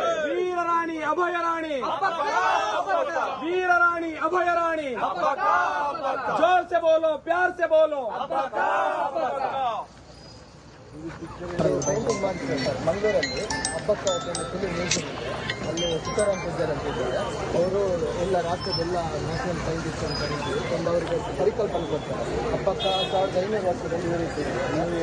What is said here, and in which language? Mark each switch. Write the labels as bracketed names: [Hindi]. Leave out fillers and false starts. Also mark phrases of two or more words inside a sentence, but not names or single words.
[Hindi] वीर रानी अभय रानी, वीर रानी अभय रानी, जोर से बोलो, प्यार से बोलो। [Kannada] ಮಂಗಳೂರಲ್ಲಿ ಹಬ್ಬಕ್ಕ ಅಲ್ಲಿ ಸೀತಾರಾಮ್ ಪೂಜಾರಿ ಅಂತಿದ್ದಾರೆ. ಅವರು ಎಲ್ಲ ರಾಜ್ಯದ ಎಲ್ಲ [English] national scientist [Kannada] ಅಂತ ಕರೀತೀವಿ. ಒಂದು ಅವರಿಗೆ ಪರಿಕಲ್ಪನೆ ಕೊಡ್ತಾರೆ. ಹಬ್ಬಕ್ಕ 1500 ವರ್ಷದಲ್ಲಿ ಇರುತ್ತದೆ.